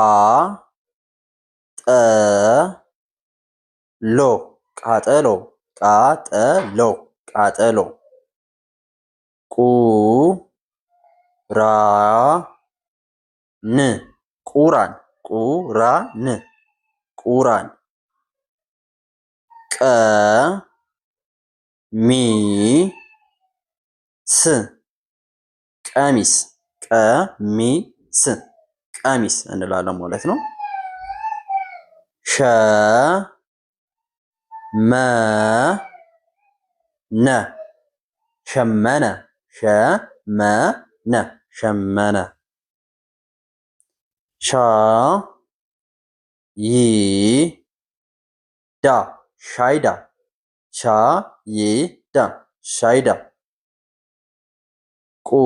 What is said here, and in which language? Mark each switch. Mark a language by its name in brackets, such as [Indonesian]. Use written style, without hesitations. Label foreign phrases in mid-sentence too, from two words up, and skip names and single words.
[Amharic] ጠ ሎ ቃጠሎ ቃጠሎ ቃጠሎ ቁ ራ ን ቁራን ቁራን ቁራን ቀ ሚ ስ ቀሚስ ቀሚስ ቀሚስ እንላለን ማለት ነው። ሸ መ ነ ሸመነ ሸመነ ሸመነ ሻ ይ ዳ ሻይዳ ሻይዳ ሻይዳ ቁ